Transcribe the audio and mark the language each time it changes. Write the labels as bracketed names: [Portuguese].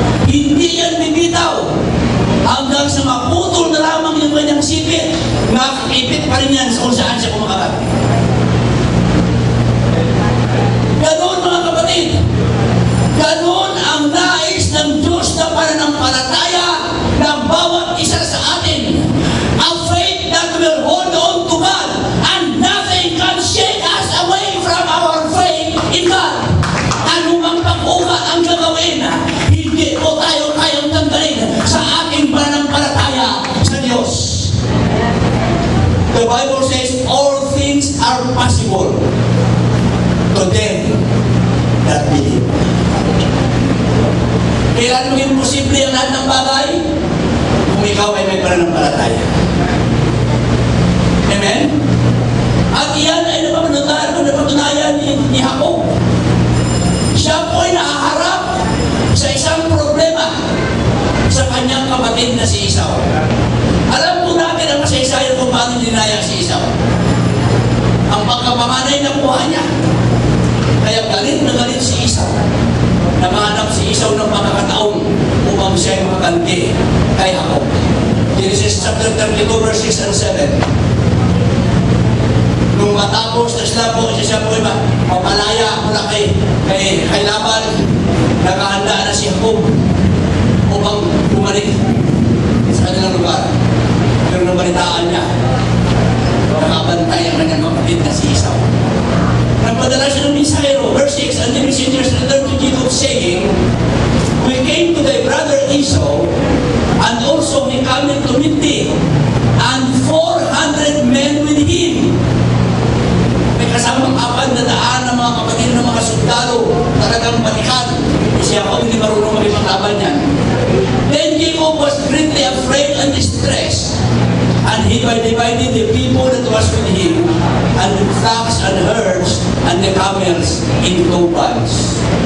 [Filipino] Hindi yan bibitaw hanggang sa maputol na lamang yung kanyang sipit, nakakipit pa rin yan sa kung saan siya kumakagat. Ganon mga kapatid, ganon ang nais ng Diyos na pananampalataya ng bawat isa sa atin. [English] A faith that will hold on to God and nothing can shake us away from our faith in God. [Filipino] Anumang pag-ugat ang gagawin, hindi po tayo kayang tanggalin sa ating pananampalataya sa Diyos. [English] The Bible says all things are possible to them that believe. [Filipino] Kailan maging posible ang lahat ng bagay? Kung ikaw ay may pananampalataya. Amen? At iyan ay napatunayan ni Jacob. Siya po ay nahaharap sa isang problema sa kanyang kapatid na si Esau. Alam po natin ang kasaysayan kung paano dinaya si Esau. Ang pagkapanganay na buhay niya. Kaya galit na galit si Esau. Namahanap si Esau ng pagkakataon upang siya ay makaganti kay Jacob. [English] Genesis chapter 32 verse 6 and 7. [Filipino] Nung matapos na sila po, siya po ay mapalaya mula kay Laban, nakahanda na si Jacob upang bumalik sa kanilang lugar. Pero nabalitaan niya, nakabantay ang kanyang kapatid na si Esau. Nagpadala siya ng mensahero, [English] verse 6, and the messengers returned to Jacob saying, we came to thy brother Esau, and also he cometh to meet thee, and 400 men with him. [Filipino] May kasamang 400 na mga kapatid ng mga sundalo, talagang batikan. Siya ako hindi marunong makipaglaban niyan. [English] Then Jacob was greatly afraid and distressed, and he divided the people that was with him, and the flocks and herds, and the camels in 2 bands.